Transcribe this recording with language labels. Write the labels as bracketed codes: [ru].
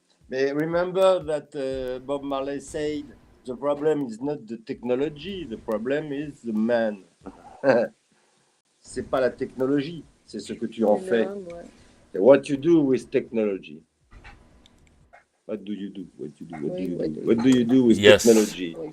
[en] But remember that Bob Marley said, the problem is not the technology, the problem is the man. [fr] C'est pas la technologie, c'est ce que tu en fais. Ouais. [en] What you do with technology. What do you do? What do you do with technology?